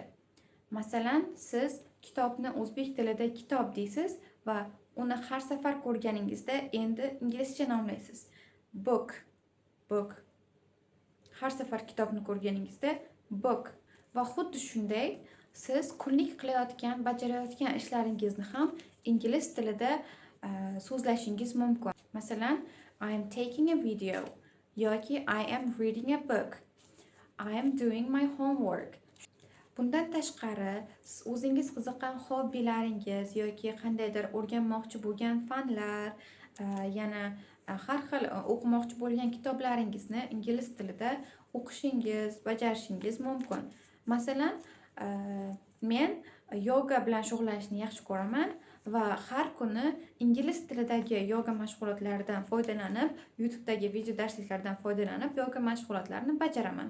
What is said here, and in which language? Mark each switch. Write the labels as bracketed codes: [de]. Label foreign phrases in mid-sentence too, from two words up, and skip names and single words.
[uz] Masalan, siz kitobni o'zbek tilida kitob deysiz va uni har safar ko'rganingizda endi inglizcha nomlaysiz. [en] Book, book. [uz] Har safar kitobni ko'rganingizda book. Va xuddi shunday siz kunlik qilayotgan, bajarayotgan ishlaringizni ham ingliz tilida so'zlashingiz mumkin. Masalan, [en] I am taking a video yoki I am reading a book. I am doing my homework. [uz] Bundan tashqari, siz o'zingiz qiziqqan hobbilaringiz yoki qandaydir o'rganmoqchi bo'lgan fanlar, yana har xil o'qimoqchi bo'lgan kitoblaringizni ingliz tilida o'qishingiz, bajarishingiz mumkin. Masalan, men yoga bilan shug'ullanishni yaxshi ko'raman va har kuni ingliz tilidagi yoga mashg'ulotlaridan foydalanib, YouTube'dagi video darsliklardan foydalanib yoga mashg'ulotlarini bajaraman.